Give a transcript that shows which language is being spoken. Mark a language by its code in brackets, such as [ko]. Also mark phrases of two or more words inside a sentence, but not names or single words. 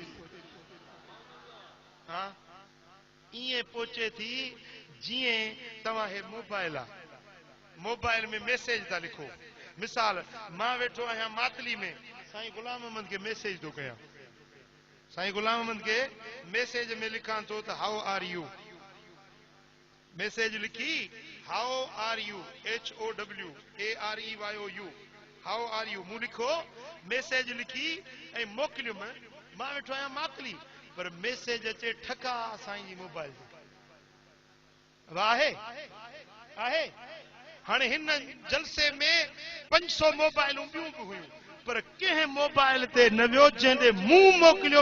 [sd] हां ईअं पहुचे थी जीअं तव्हां हे मोबाइल आहे मोबाइल में मैसेज था लिखो मिसाल मां वेठो आहियां मातली में साईं गुलाम अहमद के मैसेज तो कया साईं गुलाम अहमद के मैसेज में लिखां तो त हाउ [en] are you [sd] मैसेज लिखी [en] how are you [sd] HOWAREYOU [en] how are you [sd] मूं लिखो मैसेज लिखी ऐं मोकिलियो मां वेठो आहियां मातली पर मैसेज अचे ठका साईं जी मोबाइल ते आहे आहे हाणे हिन जलसे में 500 मोबाइलूं ॿियूं बि हुयूं पर कंहिं मोबाइल ते न वियो जंहिं मूं मोकिलियो